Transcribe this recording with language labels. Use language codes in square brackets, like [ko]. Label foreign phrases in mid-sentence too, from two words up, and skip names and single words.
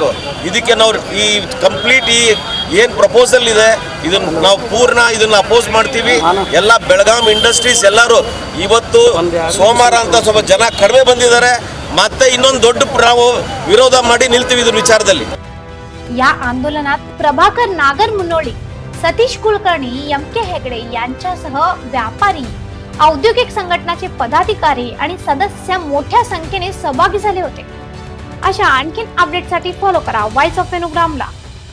[kn] ಇದಕ್ಕೆ ನಾವು ಈ ಕಂಪ್ಲೀಟ್ ಏನು ಪ್ರಪೋಸಲ್ ಇದೆ ಇದನ್ನು ನಾವು ಇದನ್ನು ಅಪೋಸ್ ಮಾಡ್ತೀವಿ. ಎಲ್ಲ ಬೆಳಗಾಂ ಇಂಡಸ್ಟ್ರೀಸ್ ಎಲ್ಲರೂ ಇವತ್ತು ಸೋಮವಾರ ಅಂತ ಸ್ವಲ್ಪ ಜನ ಕಡಿಮೆ ಬಂದಿದ್ದಾರೆ. ಮತ್ತೆ ಇನ್ನೊಂದು ದೊಡ್ಡ ನಾವು ವಿರೋಧ ಮಾಡಿ ನಿಲ್ತೀವಿ ಇದ್ರ ವಿಚಾರದಲ್ಲಿ. [mr] या आंदोलनात प्रभाकर नागर मुनोळी, सतीश कुलकर्णी, MK हेगडे यांच्यासह व्यापारी, औद्योगिक संघटनाचे पदाधिकारी आणि सदस्य मोठ्या संख्येने सहभागी झाले होते. अशा आणखीन अपडेटसाठी फॉलो करा व्हॉइस ऑफ वेणुग्रामला.